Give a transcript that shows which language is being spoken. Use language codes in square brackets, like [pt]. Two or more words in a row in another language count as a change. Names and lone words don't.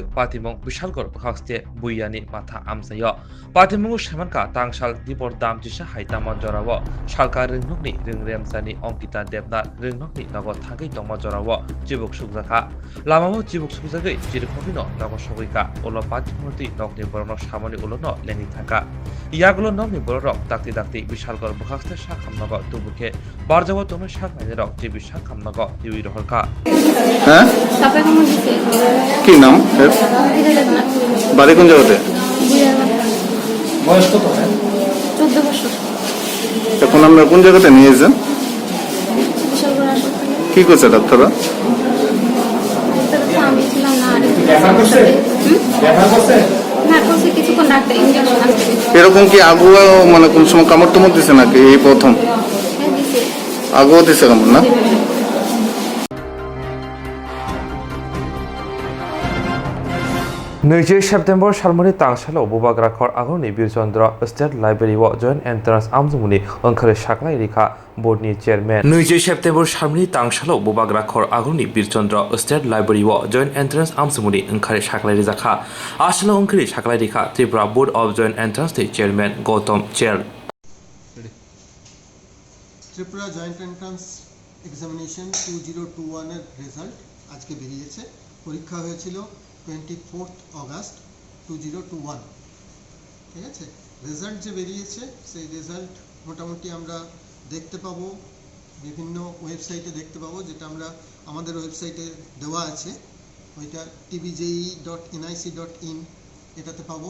[trp] patimung bishalgor bukhaste buyani matha amsayo Patimung shamanka tangsal dibor dam jisa haitama jorawo shalka rengnokni rengremsani Onkita Debna rengnokni nago thagai tongma jorawo Jibok sukjaka lamamo jibok sukjagai jirkhobino nago sogoika ulo patimurti nokni borono samoni ulono lengi thaka Yagulo nokni bororok dakti dakti bishalgor bukhaste sakhamnago tubuke Barjawa tono saknai rok jibi sakhamnago diwi rohorka [bn] হ্যাঁ কি নাম বাড়ি কোন জায়গাতে বয়স কত 14 বছর এখন আমরা কোন জায়গাতে নিয়ে যান কি করছে ডাক্তাররা আমি ছিলাম না দেখা করছে না করছে কিছুক্ষণ ডাক্তার ইনজেকশন আছে এরকম কি আগুয়া মানে কোন সময় কামড় টামড় দিছে নাকি এই প্রথম আগুয়া দিছে কামড় না [trp] Nöje September Shalmani Tangsalo Bubagrakhor Agoni Birchandra State Library wa [en] Joint Entrance [trp] Amjumuni Angkhare Shaklai Rikha Board ni Chairman Nöje September Shalmani Tangsalo Bubagrakhor Agoni Birchandra State Library wa [en] Joint Entrance [trp] Amjumuni Angkhare Shaklai Rikha Asalo Angkhare Shaklai Rikha Tripura Board of Joint Entrance Chairman Gautam Chair [bn] Tripura Joint Entrance Examination 2021 এর রেজাল্ট আজকে বেরিয়েছে পরীক্ষা হয়েছিল 24th August 2021 ঠিক আছে। রেজাল্ট যে বেরিয়েছে সেই রেজাল্ট মোটামুটি আমরা দেখতে পাবো বিভিন্ন ওয়েবসাইটে দেখতে পাবো, যেটা আমরা আমাদের ওয়েবসাইটে দেওয়া আছে, ওইটা tbje.nic.in এটাতে পাবো।